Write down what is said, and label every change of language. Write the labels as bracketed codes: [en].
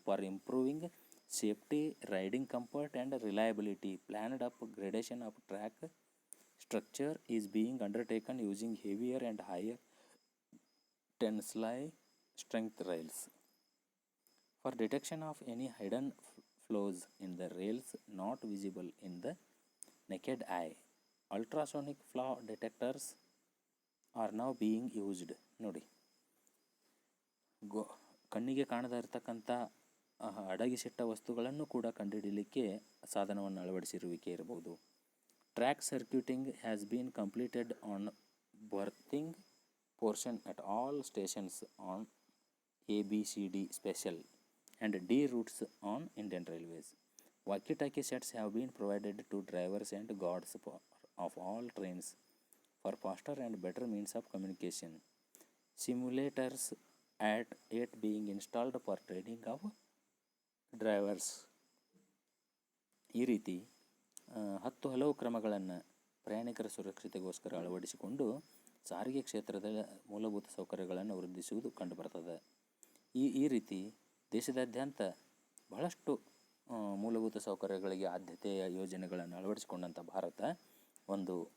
[en] For improving safety, riding comfort and reliability, planned upgradation of track structure is being undertaken using heavier and higher tensile strength rails. For detection of any hidden flaws in the rails not visible in the naked eye, ultrasonic flaw detectors are now being used. [kn] ನೋಡಿ, ಕಣ್ಣಿಗೆ ಕಾಣದೇ ಇರತಕ್ಕಂಥ ಅಡಗಿಸಿಟ್ಟ ವಸ್ತುಗಳನ್ನು ಕೂಡ ಕಂಡುಹಿಡಲಿಕ್ಕೆ ಸಾಧನವನ್ನು ಅಳವಡಿಸಿರುವಿಕೆ ಇರಬಹುದು. [en] Track circuiting has been completed on berthing portion at all stations on ABCD special and D routes on Indian Railways. Walkie-talkie sets have been provided to drivers and guards of all trains for faster and better means of communication. Simulators at 8 being installed for training of drivers. [kn] ಈ ರೀತಿ 10 ಹಲವು ಕ್ರಮಗಳನ್ನು ಪ್ರಯಾಣಿಕರ ಸುರಕ್ಷತೆಗೋಸ್ಕರ ಅಳವಡಿಸಿಕೊಂಡು ಸಾರಿಗೆ ಕ್ಷೇತ್ರದ ಮೂಲಭೂತ ಸೌಕರ್ಯಗಳನ್ನು ವೃದ್ಧಿಸುವುದು ಕಂಡುಬರ್ತದೆ. ಈ ರೀತಿ ದೇಶದಾದ್ಯಂತ ಬಹಳಷ್ಟು ಮೂಲಭೂತ ಸೌಕರ್ಯಗಳಿಗೆ ಆದ್ಯತೆಯ ಯೋಜನೆಗಳನ್ನು ಅಳವಡಿಸಿಕೊಂಡಂಥ ಭಾರತ ಒಂದು